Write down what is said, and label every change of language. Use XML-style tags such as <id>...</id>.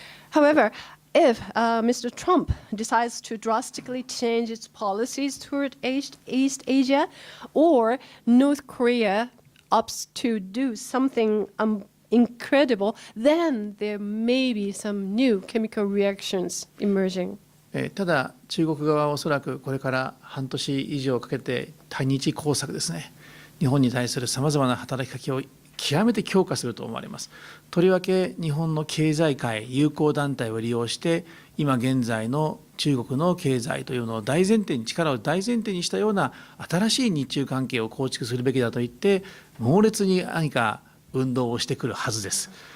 <en>However, if Mr. Trump decides to drastically change its policies toward East Asia, or North Korea opts to do something incredible, then there may be some new chemical reactions emerging.</en> <ja>ただ中国側はおそらくこれから半年以上かけて対日工作ですね、日本に対するさまざまな働きかけを極めて強化すると思われます。とりわけ日本の経済界友好団体を利用して今現在の中国の経済というのを力を大前提にしたような新しい日中関係を構築するべきだと言って猛烈に何か運動をしてくるはずです。</ja>